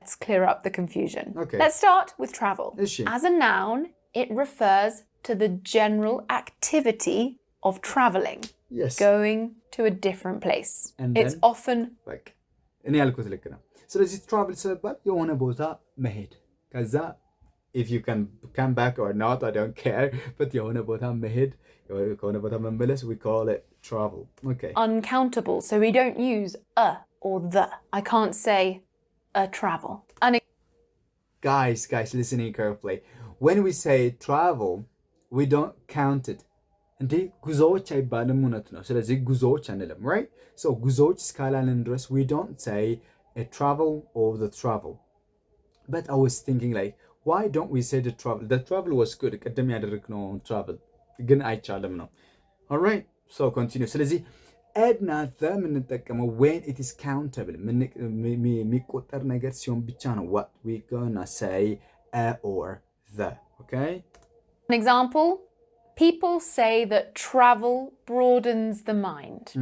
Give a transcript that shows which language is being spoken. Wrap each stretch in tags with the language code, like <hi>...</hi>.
<en>Let's clear up the confusion. Okay. Let's start with travel. As a noun, it refers to the general activity of traveling. Yes. Going to a different place. And it's often like</en> <am>እኔ ያልኩት ልክ ነው። ስለዚህ</am> <en>travel</en> <am>ሲባል የሆነ ቦታ መሄድ ከዛ</am> <en>if you can come back or not, I don't care.</en> <am>But የሆነ ቦታ መሄድ ከሆነ ቦታ መመለስ</am> <en>we call it travel. Okay. Uncountable, so we don't use a or the. I can't say a travel. Guys, listening carefully. When we say travel, we don't count it.</en> <am>እንዴ ጉዞዎች አይባልም እውነት ነው። ስለዚህ ጉዞዎች አንልም, right?</am> <en>So</en> <am>ጉዞዎች እስካላልን ድረስ</am> <en>we don't say a travel or the travel. But I was thinking like, why don't we say the travel? The travel was good.</en> <am>ቅድም ያደረግነው travel ግን አይቻልም ነው.</am> <en>All right, so continue. ስለዚህ add not the የምንጠቀመው when it is countable</en> <am>የሚቆጠር ነገር ሲሆን ብቻ ነው</am> <en>what we gonna say a or the. Okay? An example, people say that travel broadens the mind.</en>